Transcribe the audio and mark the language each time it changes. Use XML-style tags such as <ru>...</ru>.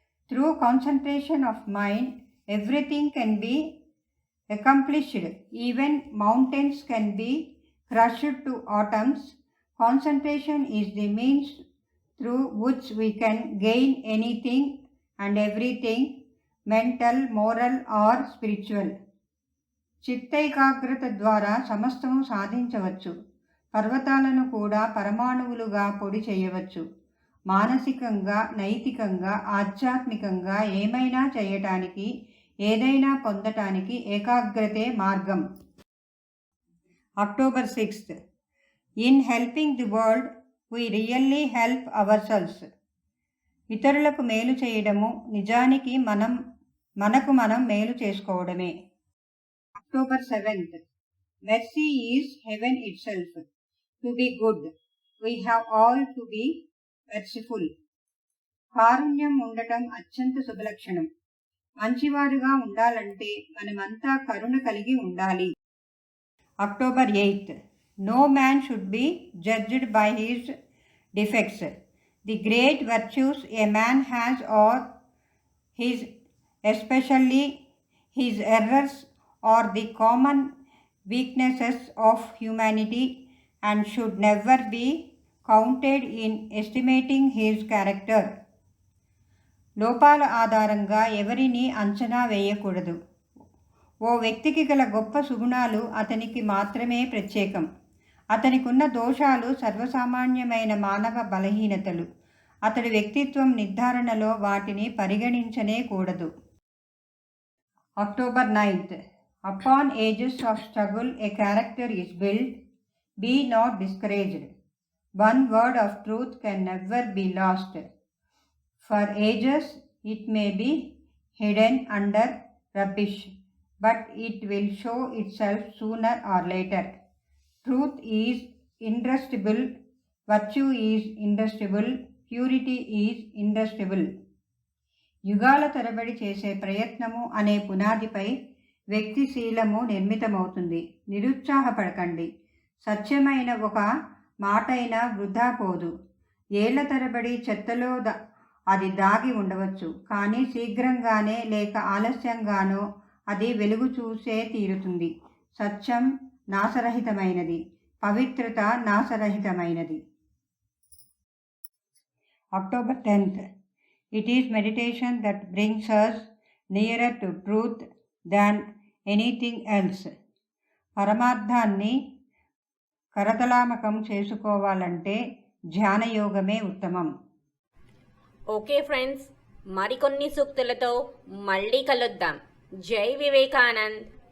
<en>Through concentration of mind, everything can be accomplished. Even mountains can be crushed to atoms. Concentration is the means through which we can gain anything and everything, mental, moral or spiritual.</en> <te>చిత్తైకాగ్రత ద్వారా సమస్తము సాధించవచ్చు. పర్వతాలను కూడా పరమాణువులుగా పొడి చేయవచ్చు. మానసికంగా, నైతికంగా, ఆధ్యాత్మికంగా ఏమైనా చేయటానికి, ఏదైనా పొందటానికి ఏకాగ్రతే మార్గం.</te> <en>October 6th. In helping the world, we really help ourselves.</en> <te>ఇతరులకు మేలు చేయడము నిజానికి మనకు మనం మేలు చేసుకోవడమే.</te> <en>October 7th. Mercy is heaven itself. To be good, we have all to be merciful.</en> <te>కారుణ్యం ఉండటం అత్యంత శుభలక్షణం. మంచివారుగా ఉండాలంటే మనమంతా కరుణ కలిగి ఉండాలి.</te> <en>October 8th. No man should be judged by his defects. The great virtues a man has are his, especially his errors, are the common weaknesses of humanity and should never be counted in estimating his character.</en> <te>లోపాల ఆధారంగా ఎవరిని అంచనా వేయకూడదు. ఓ వ్యక్తికి గల గొప్ప సుగుణాలు అతనికి మాత్రమే ప్రత్యేకం. అతనికున్న దోషాలు సర్వసామాన్యమైన మానవ బలహీనతలు. అతడి వ్యక్తిత్వం నిర్ధారణలో వాటిని పరిగణించనే కూడదు.</te> <en>October 9th. Upon ages of struggle a character is built. Be not discouraged. One word of truth can never be lost. For ages it may be hidden under rubbish. but it will show itself sooner or later. Truth is irresistible, virtue is irresistible, purity is irresistible.</en> <te>యుగాల తరబడి చేసే ప్రయత్నము అనే పునాదిపై వ్యక్తిశీలము నిర్మితమవుతుంది. నిరుత్సాహపడకండి. సత్యమైన ఒక మాటైనా వృధా పోదు. ఏళ్ల తరబడి చెత్తలో అది దాగి ఉండవచ్చు, కానీ శీఘ్రంగానే లేక ఆలస్యంగానో అది వెలుగు చూసే తీరుతుంది. సత్యం నాశరహితమైనది, పవిత్రత నాశరహితమైనది.</te> <en>October 10th. It is meditation that brings us nearer to truth than anything else.</en> <te>పరమార్థాన్ని కరతలామకం చేసుకోవాలంటే ధ్యానయోగమే ఉత్తమం. ఓకే ఫ్రెండ్స్, మరికొన్ని సూక్తులతో మళ్ళీ కలుద్దాం. జై వివేకానంద్.</te>